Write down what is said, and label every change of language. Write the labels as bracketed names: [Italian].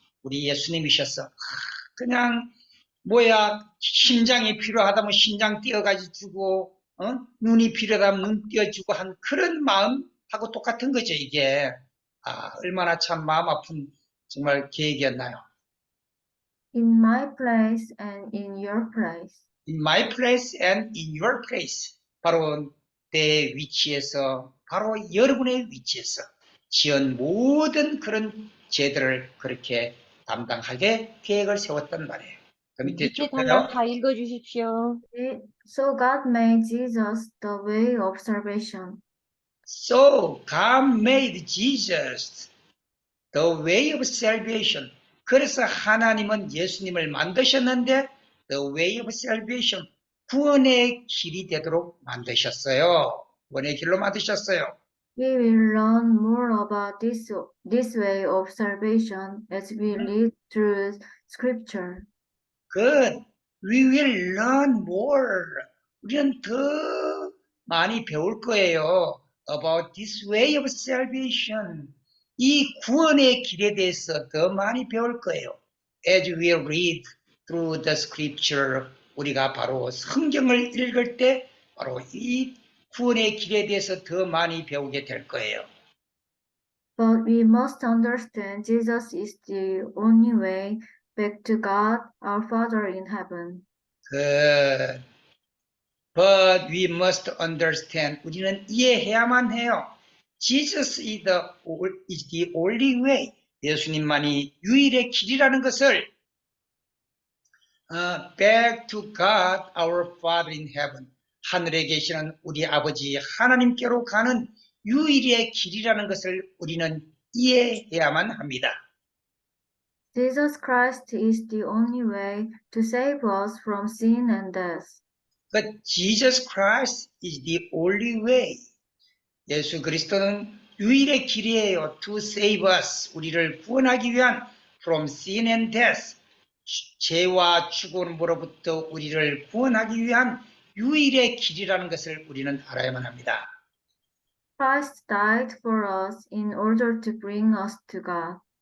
[Korean] 우리 예수님이셨어. 그냥 심장이 필요하다면 심장 띄어가지고 주고, 눈이 필요하다면 눈 띄어주고 한 그런 마음하고 똑같은 거죠, 이게. 얼마나 참 마음 아픈 정말 계획이었나요? [English] In my place and in your place. In my place and in your place. [Korean] 바로 내 위치에서, 바로 여러분의 위치에서 지은 모든 그런 죄들을 그렇게 담당하게 계획을 세웠단 말이에요. 그 밑에 밑에 단락 다 읽어주십시오. [English] So God made Jesus the way of salvation. So God made Jesus the way of salvation. [Korean] 그래서 하나님은 예수님을 만드셨는데 [English] the way of salvation, [Korean] 구원의 길이 되도록 만드셨어요. 구원의 길로 만드셨어요. [English] We will learn more about this way of salvation as we read through Scripture. Good. We will learn more. [Korean] 우리는 더 많이 배울 거예요. [English] About this way of salvation. [Korean] 이 구원의 길에 대해서 더 많이 배울 거예요. [English] As we read through the scripture. [Korean] 우리가 바로 성경을 읽을 때 바로 이 구원의 길에 대해서 더 많이 배우게 될 거예요. [English] But we must understand Jesus is the only way back to God, our Father in heaven. Good. But we must understand. [Korean] 우리는 이해해야만 해요. [English] Jesus is the only way. [Korean] 예수님만이 유일의 길이라는 것을 [English] back to God, our Father in heaven. [Korean] 하늘에 계시는 우리 아버지 하나님께로 가는 유일의 길이라는 것을 우리는 이해해야만 합니다. [English] Jesus Christ is the only way to save us from sin and death. But Jesus Christ is the only way. [Korean] 예수 그리스도는 유일의 길이에요. [English] To save us. [Korean] 우리를 구원하기 위한 [English] from sin and death. [Korean] 죄와 죽음으로부터 우리를 구원하기 위한 유일의 길이라는 것을 우리는 알아야만 합니다. [English] Christ died for us in order to bring us to God.